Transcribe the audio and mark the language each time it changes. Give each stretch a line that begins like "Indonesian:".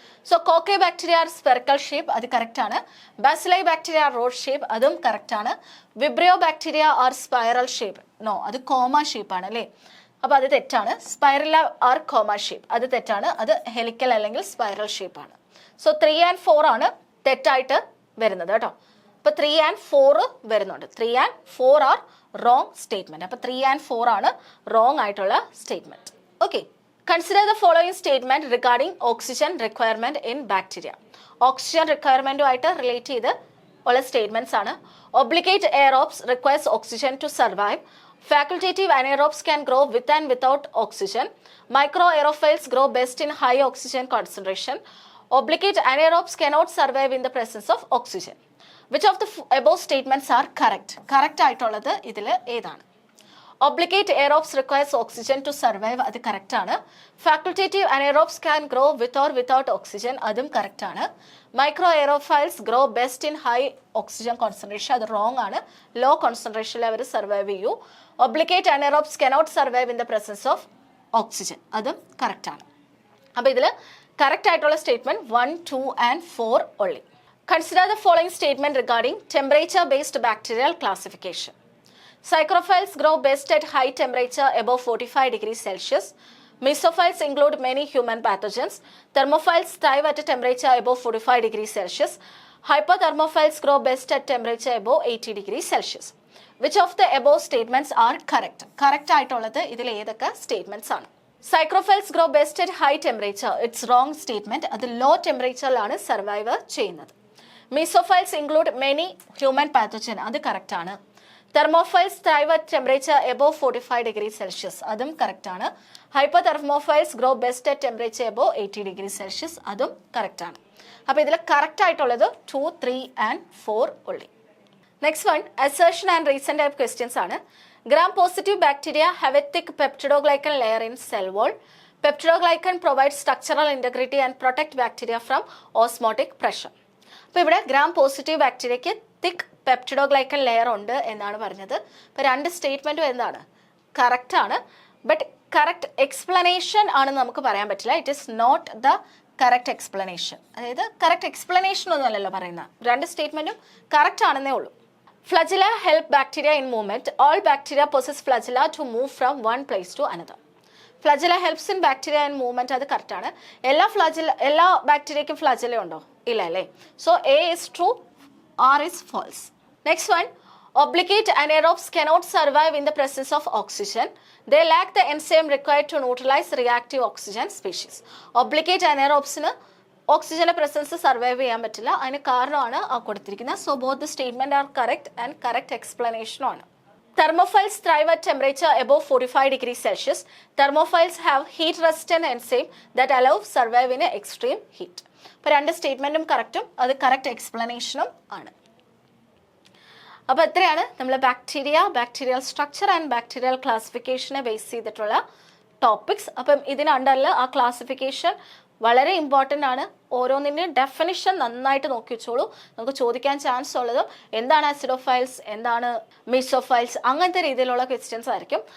English: So Cocci bacteria are spherical shape,
Malayalam: അത് correct ആണ്.
English: Bacilli bacteria are rod shape,
Malayalam: അതും correct ആണ്.
English: Vibrio bacteria are spiral shape.
Malayalam: No, അത് comma shape ആണ് അല്ലേ? അപ്പോൾ അത് തെറ്റാണ്. സ്പൈറല ആർ കോമ ഷേപ്പ്, അത് തെറ്റാണ്. അത് ഹെലിക്കൽ അല്ലെങ്കിൽ സ്പൈറൽ ഷേപ്പ് ആണ്. സോ 3 and 4 ആണ് തെറ്റായിട്ട് വരുന്നത് കേട്ടോ. അപ്പോൾ 3 and 4 വരുന്നുണ്ട്. 3 and 4 ആർ റോങ് സ്റ്റേറ്റ്മെന്റ്. അപ്പോൾ 3 and 4 ആണ് റോങ് ആയിട്ടുള്ള statement. Okay,
English: Consider the following statement regarding oxygen requirement in bacteria.
Malayalam: Oxygen റിക്വയർമെന്റുമായിട്ട് relate ചെയ്ത് ഉള്ള സ്റ്റേറ്റ്മെന്റ്സ് ആണ്.
English: Obligate aerobes requires oxygen to survive. Facultative anaerobes can grow with and without oxygen. Microaerophils grow best in high oxygen concentration. Obligate anaerobes cannot survive in the presence of oxygen. Which of the above statements are correct?
Malayalam: Correct ആയിട്ടുള്ളത് ഇതിൽ ഏതാണ്?
English: Obligate aerobes requires oxygen to survive,
Malayalam: അത് correct ആണ്.
English: Facultative anaerobes can grow with or without oxygen,
Malayalam: അതും correct ആണ്.
English: Microaerophils grow best in high oxygen concentration,
Malayalam: അത് wrong ആണ്. Low concentration അവർ survive ചെയ്യൂ.
English: Obligate anaerobes cannot survive in the presence of oxygen, അതും correct ആണ്.
Malayalam: അപ്പോൾ ഇതിൽ correct ആയിട്ടുള്ള statement 1, 2 and 4 only.
English: Consider the following statement regarding temperature based bacterial classification. Psychrophils grow best at high temperature above 45 degrees Celsius. Mesophils include many human pathogens. Thermophils thrive at a temperature above 45 degrees Celsius. Hypothermophils grow best at temperature above 80 degrees Celsius. Which of the above statements are correct?
Malayalam: Correct ആയിട്ടുള്ളത് ഇതിൽ ഏതൊക്കെ statements ആണ്?
English: Psychrophils grow best at high temperature. It's wrong statement.
Malayalam: അത് low temperatureലാണ് survive ചെയ്യുന്നത്.
English: Mesophils include many human pathogen.
Malayalam: അത് correct ആണ്.
English: Thermophils thrive at temperature above 45 degrees Celsius.
Malayalam: അതും correct ആണ്.
English: Hypothermophils grow best at temperature above 80 degrees Celsius.
Malayalam: അതും correct ആണ്. അപ്പോൾ ഇതിൽ correct ആയിട്ടുള്ളത് 2, 3 and 4 only.
English: Next one, assertion and reason type questions
Malayalam: ആണ്.
English: Gram-positive bacteria have a thick peptidoglycan layer in cell wall. Peptidoglycan provides structural integrity and protect bacteria from osmotic pressure.
Malayalam: അപ്പോൾ ഇവിടെ gram positive ബാക്ടീരിയയ്ക്ക് തിക്ക് peptidoglycan layer ഉണ്ട് എന്നാണ് പറഞ്ഞത്. ഇപ്പോൾ രണ്ട് സ്റ്റേറ്റ്മെൻറ്റും എന്താണ്? Correct ആണ്. ബട്ട് കറക്റ്റ് എക്സ്പ്ലനേഷൻ ആണെന്ന് നമുക്ക് പറയാൻ പറ്റില്ല.
English: It is not the correct explanation.
Malayalam: അതായത് കറക്റ്റ് എക്സ്പ്ലനേഷൻ ഒന്നും അല്ലല്ലോ പറയുന്നത്. രണ്ട് സ്റ്റേറ്റ്മെൻറ്റും കറക്റ്റ് ആണെന്നേ ഉള്ളൂ.
English: Flagella help bacteria in movement. All bacteria possess flagella to move from one place to another. Flagella helps in bacteria in movement,
Malayalam: അത് കറക്റ്റാണ്. എല്ലാ ബാക്ടീരിയയ്ക്കും ഫ്ലജില ഉണ്ടോ? ഇല്ല അല്ലേ?
English: So A is true, R is false.
Malayalam: Next one,
English: obligate anaerobes cannot survive in the presence of oxygen. They lack the enzyme required to neutralize reactive oxygen species.
Malayalam: Obligate anaerobesന് ഓക്സിജന്റെ presence survive ചെയ്യാൻ പറ്റില്ല. അതിന് കാരണമാണ് ആ കൊടുത്തിരിക്കുന്നത്.
English: so both the statement are correct
Malayalam: and correct എക്സ്പ്ലനേഷനും ആണ്.
English: Thermophils thrive at temperature above 45 degrees Celsius. Thermophils have heat-resistant enzyme that allow survive in extreme heat.
Malayalam: അപ്പോൾ രണ്ട് സ്റ്റേറ്റ്മെന്റും കറക്റ്റും അത് കറക്റ്റ് എക്സ്പ്ലനേഷനും ആണ്. അപ്പോൾ എത്രയാണ് നമ്മൾ bacterial structure and bacterial ക്ലാസിഫിക്കേഷനെ base ചെയ്തിട്ടുള്ള topics. അപ്പം ഇതിനണ്ടറിൽ ആ ക്ലാസിഫിക്കേഷൻ വളരെ ഇമ്പോർട്ടൻ്റ് ആണ്. ഓരോന്നിൻ്റെയും ഡെഫിനിഷൻ നന്നായിട്ട് നോക്കി വെച്ചോളൂ. നമുക്ക് ചോദിക്കാൻ ചാൻസ് ഉള്ളതും എന്താണ് ആസിഡോഫൈൽസ്, എന്താണ് മീസോഫൈൽസ്, അങ്ങനത്തെ രീതിയിലുള്ള ക്വസ്റ്റ്യൻസ് ആയിരിക്കും.